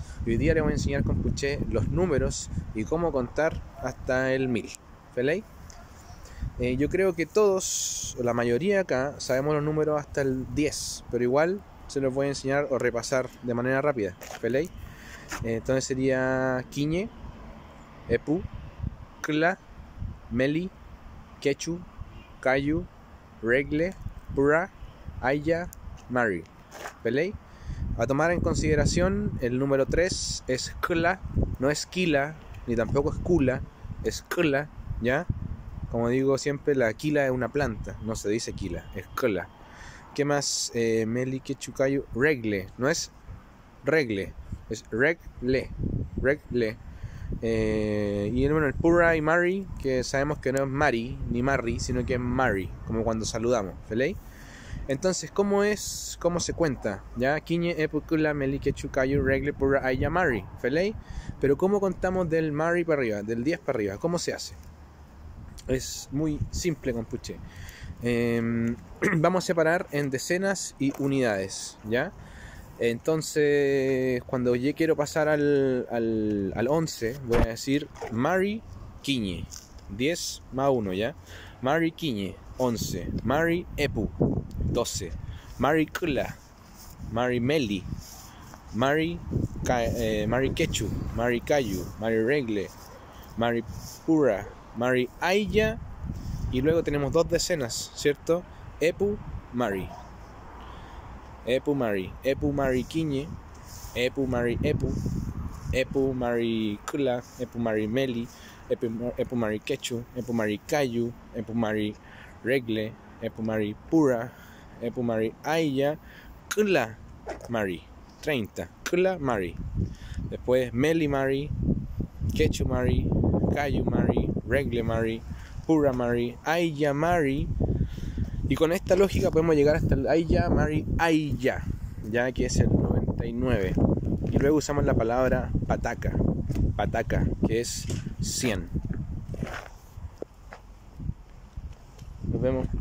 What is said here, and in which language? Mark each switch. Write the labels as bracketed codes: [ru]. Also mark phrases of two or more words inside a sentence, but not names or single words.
[es] Y hoy día les voy a enseñar con Puché los números y cómo contar hasta el 1000. ¿Feley? Yo creo que todos, o la mayoría acá, sabemos los números hasta el 10, pero igual se los voy a enseñar o repasar de manera rápida. ¿Feley? [arn] Entonces sería Quiñe, Epu, Cla, Meli, Quechu, Cayu, Regle, Pura, Aya, Mari. [es] ¿Peley? A tomar en consideración el número 3 es Cla, no es Quila, ni tampoco es Cula, es Cla, ¿ya? Como digo siempre, la Quila es una planta, no se dice Quila, es Cla. ¿Qué más? [arn] Meli, Quechu, Cayu, Regle, [es] no es [arn] Regle, es Regle. [es] Y bueno, el Pura y Mari, que sabemos que no es Mari ni Marri, sino que es Mari, como cuando saludamos, ¿feley? Entonces, ¿cómo se cuenta? Ya, [arn] Quiñe, Epukula, Meli, Quechu, Cayu, Regle, Pura, Aya, Mari, ¿feley? [es] Pero ¿cómo contamos del Mari para arriba, del 10 para arriba? ¿Cómo se hace? Es muy simple, compuche. Vamos a separar en decenas y unidades, ¿ya? Entonces, cuando yo quiero pasar al 11, voy a decir [arn] Mari Quiñe, [es] 10 más 1, ¿ya? [arn] Mari Quiñe, 11. Mari Epu, 12. Mari Cula, Mari Meli, Mari Quechu, Mari Cayu, Mari Regle, Mari Pura, Mari Aya, [es] y luego tenemos dos decenas, ¿cierto? [arn] Epu, Mari. Epu Mari Quiñe, Epu Mari Epu, Epu Mari Cula, Epu Mari Meli, Epu Mari Quechu, Epu Mari Cayu, Epu Mari Regle, Epu Mari Pura, Epu Mari Aya, Cula Mari, 30, Cula Mari. Después Meli Mari, Quechu Mari, Cayu Mari, Regle Mari, Pura Mari, Aya Mari. [es] Y con esta lógica podemos llegar hasta el [arn] Aya, Mari, Aya, [es] ya que es el 99. Y luego usamos la palabra pataca, que es 100. Nos vemos.